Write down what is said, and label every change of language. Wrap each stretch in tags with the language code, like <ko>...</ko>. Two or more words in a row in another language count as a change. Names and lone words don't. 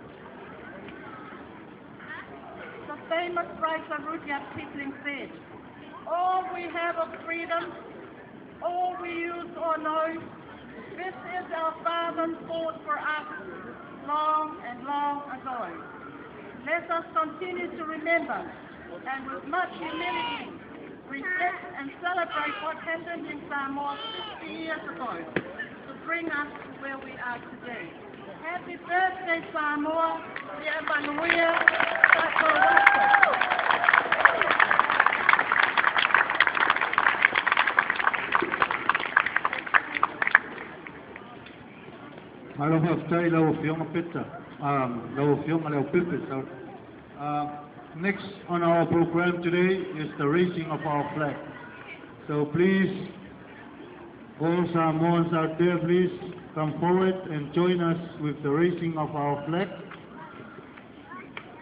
<en>The famous writer Rudyard Kipling said, "All we have of freedom, all we use or know, this is our fathers fought for us long and long ago." Let us continue to remember and with much humility respect and celebrate what happened in Samoa 50 years ago to bring us to where we are today. Happy birthday, Samoa! Bienvenue,</en> <sm>Aloha stai lau fionga Peta, lau fionga lau pipe.</sm> <en>Next on our program today is the raising of our flag. So please, all Samoans out there, please come forward and join us with the raising of our flag.</en>